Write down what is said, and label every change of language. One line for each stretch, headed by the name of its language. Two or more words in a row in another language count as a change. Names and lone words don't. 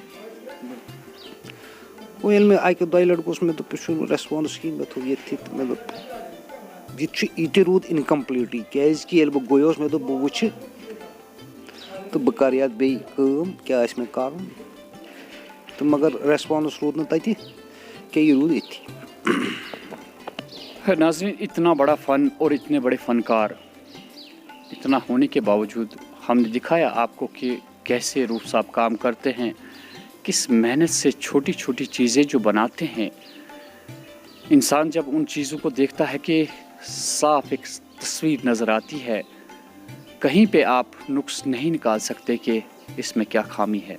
Kashmiri: وۄنۍ ییٚلہِ مےٚ اَکہِ دۄیہِ لَٹہِ گوٚژھ مےٚ دوٚپ یہِ چھُنہٕ ریسپانٕس کِہیٖنۍ مےٚ تھوٚو ییٚتھی تہٕ مےٚ دوٚپ یہِ چھُ یہِ تہِ روٗد اِنکَمپٕلیٖٹٕے کیٛازِکہِ ییٚلہِ بہٕ گویوس مےٚ دوٚپ بہٕ وٕچھِ تہٕ بہٕ کَرٕ یَتھ بیٚیہِ کٲم کیٛاہ آسہِ مےٚ کَرُن تہٕ مگر ریسپانٕس روٗد نہٕ تَتہِ کینٛہہ یہِ روٗد ییٚتھی.
Hindi: नाज़रीन, इतना बड़ा फ़न और इतने बड़े फ़नकार इतना होने के बावजूद हमने दिखाया आपको कि कैसे रूफ साहब काम करते हैं, किस मेहनत से छोटी छोटी चीज़ें जो बनाते हैं. इंसान जब उन चीज़ों को देखता है कि साफ एक तस्वीर नज़र आती है, कहीं पे आप नुक्स नहीं निकाल सकते कि इसमें क्या खामी है.